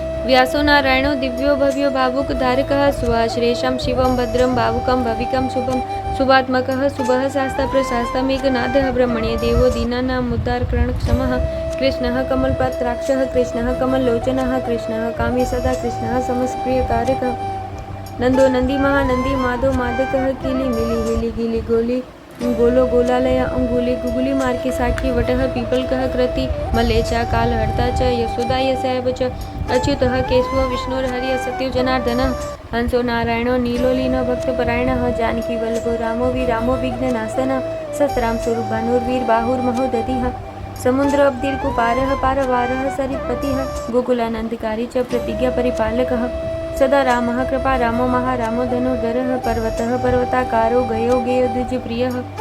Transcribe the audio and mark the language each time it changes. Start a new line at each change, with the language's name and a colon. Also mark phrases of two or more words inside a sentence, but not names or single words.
Sanskrit: व्यासो नारायणो दिव्यो भव्यो भावुकधारकः सुवाश्रेषं शिवं भद्रं भावुकं भविकं शुभं शुभात्मकः शुभः शास्त्रप्रशास्तमेकनाथः ब्रह्मण्य देवो दीनानामुद्धारकरणक्षमः कृष्णः कमलपत्राक्षः कृष्णः कमललोचनः कृष्णः कामी सदा कृष्णः समस्प्रियकारकः नंदो नंदी महानंदी माधो मादकः कीली मिली हिली गिली गोली गोलो गोलालय अंगुली गुगुली मार के साक्षी वटः पीपलकः कृति मलेचा काल हर्ता च यशोदा यशैव च अच्युतः केशव विष्णुर्हरिः सत्यो जनार्दनः हंसो नारायणो नीलोलीनो भक्तपरायणः जानकी वल्लभो रामो विरामो विघ्ननाशनः सस्राम स्वरूप भानुर्वीर बाहुर्महोदधिः समुद्र अब्धिर कुपारः पारवारः सरित्पतिः गोकुलानन्दकारी च प्रतिज्ञा परिपालकः सदा रामः कृपा रामो महारामो धनुर्धरः पर्वतः पर्वताकारो गयो गेयो द्विजप्रियः